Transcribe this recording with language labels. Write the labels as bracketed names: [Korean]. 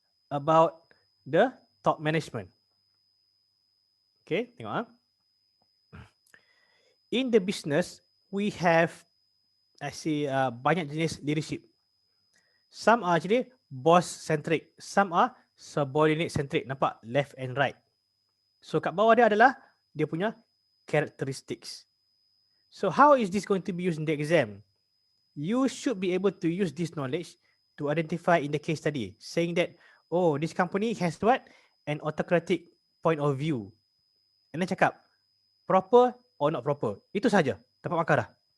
[English] About the top management. Okay, [Malay] tengok. [English] In the business, we have [Malay] banyak jenis [English] leadership. Some are actually boss centric, some are subordinate centric. [Malay] Nampak left and right. So kat bawah dia adalah dia punya characteristics. [English] So how is this going to be used in the exam? You should be able to use this knowledge to identify in the case study, saying that, oh, this company has what? An autocratic point of view. And then cakap, proper or not proper. [Malay] Itu saja. Dapat markah dah.